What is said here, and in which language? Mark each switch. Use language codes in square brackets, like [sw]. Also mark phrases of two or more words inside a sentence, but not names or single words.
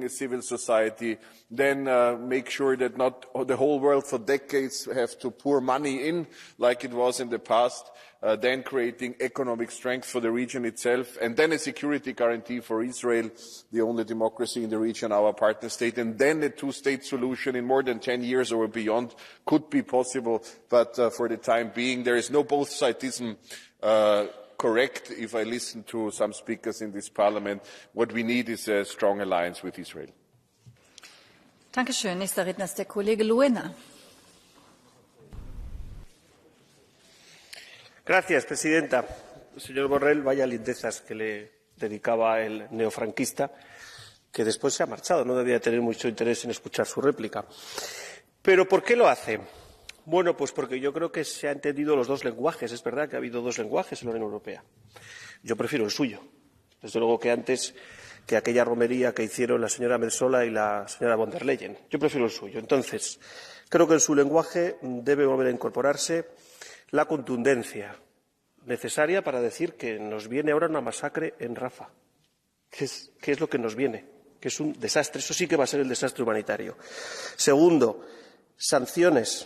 [en] a civil society, then make sure that not the whole world for decades have to pour money in, like it was in the past, then creating economic strength for the region itself, and then a security guarantee for Israel, the only democracy in the region, our partner state, and then a two-state solution in more than 10 years or beyond could be possible, but for the time being there is no both-sidism correct. If I listen to some speakers in this parliament, what we need is a strong alliance with Israel. [de] Dankeschön. Nächster Redner ist der Kollege Luena. [es] Gracias, presidenta. Señor Borrell, vaya lindezas que le dedicaba el neofranquista, que después se ha marchado. No debía tener mucho interés en escuchar su réplica. ¿Pero por qué lo hace? Bueno, pues porque yo creo que se han entendido los dos lenguajes. Es verdad que ha habido dos lenguajes en la Unión Europea. Yo prefiero el suyo, desde luego que antes que aquella romería que hicieron la señora Metsola y la señora von der Leyen. Yo prefiero el suyo. Entonces, creo que en su lenguaje debe volver a incorporarse la contundencia necesaria para decir que nos viene ahora una masacre en Rafah. ¿Qué es lo que nos viene? Que es un desastre. Eso sí que va a ser el desastre humanitario. Segundo, sanciones.